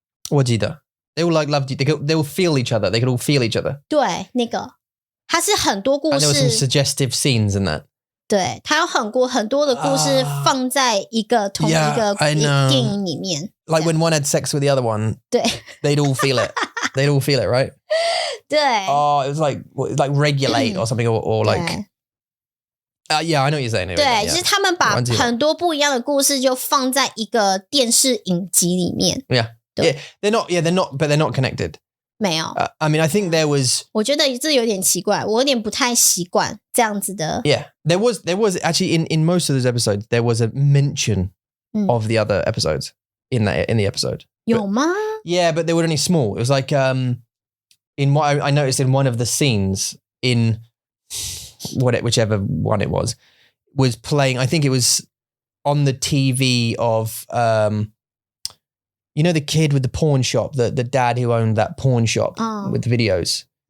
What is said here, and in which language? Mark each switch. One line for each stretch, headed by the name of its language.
Chinese: 我记得
English: they all like loved you. They will feel each other. They could all feel each other.
Chinese: 对，那个它是很多故
English: And
Chinese: 事
English: there were some suggestive scenes in that.
Chinese: 对，它有很多的故事放在同一个电影里面。
English: Like when one had sex with the other one.
Chinese: 对
English: They'd all feel it. They'd all feel it, right?
Chinese: 对。
English: It was like regulate or something or like. Yeah, I know what you're saying.
Chinese: 对，就是他们把很多不一样的故事就放在一个电视影集里面。
English: Yeah, they're not. But they're not connected.
Chinese: 没有。
English: I mean, I think there was.
Chinese: 我觉得这有点奇怪，我有点不太习惯这样子的。
English: Yeah, there was actually in most of those episodes there was a mention of the other episodes in the episode.
Chinese: 有吗？
English: Yeah, but they were only small. It was like in what I noticed in one of the scenes in whichever one it was playing. I think it was on the TV of you know the kid with the pawn shop, the dad who owned that pawn shop with the videos.